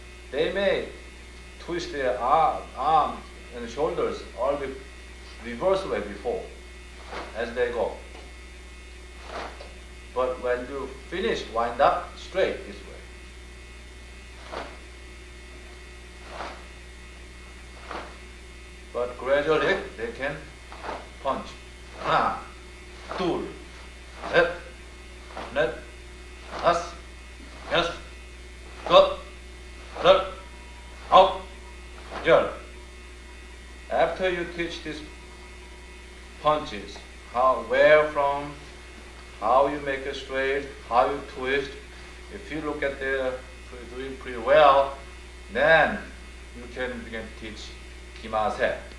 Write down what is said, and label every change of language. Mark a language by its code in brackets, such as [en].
[en] They may twist their arms and shoulders all the reverse way before, as they go. But when you finish, wind up straight this way. But gradually, they can punch. [ko] 하나, 둘, 셋, 넷, 다섯, 여섯, 일곱, 여덟, 아홉, 열. [en] After you teach these punches, where from, how you make it straight, how you twist, if you look at they're doing pretty well, then you can begin to teach 기마세.